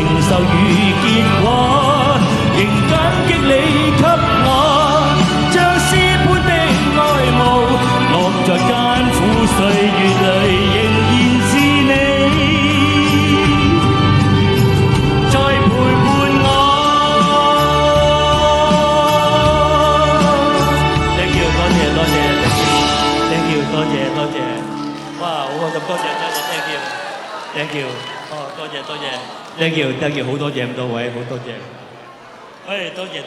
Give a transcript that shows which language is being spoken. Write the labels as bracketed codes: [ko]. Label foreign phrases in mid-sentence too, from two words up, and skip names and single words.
[yue] 受與結果，仍感激你給我，像詩般的愛慕，落在艱苦歲月裏，仍然是你，再陪伴我。 [en] Thank you， [yue] 多謝多謝 ， [en] Thank you， [yue] 多謝多謝，哇，好開心，多謝。 [en] Thank you， [yue] 哦，多謝多謝 ， [en] Thank you， [yue] 好多謝咁多位，好多謝，多謝多謝。